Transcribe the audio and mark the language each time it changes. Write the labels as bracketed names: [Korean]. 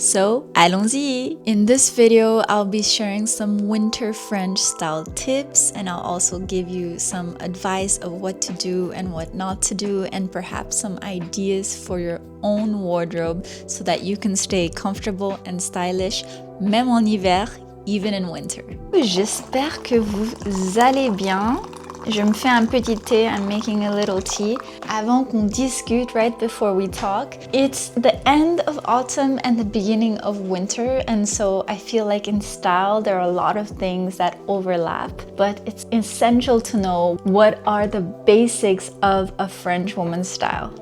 [English] So, [French] allons-y! [English] In this video, I'll be sharing some winter French style tips, and I'll also give you some advice of what to do and what not to do, and perhaps some ideas for your own wardrobe so that you can stay comfortable and stylish, [French] même en hiver, [English] even in winter. [French] J'espère que vous allez bien. Je me fais un petit thé, [English] I'm making a little tea. [French] Avant qu'on discute, [English] right before we talk, it's the end of autumn and the beginning of winter, and so I feel like in style there are a lot of things that overlap, but it's essential to know what are the basics of a French woman's style.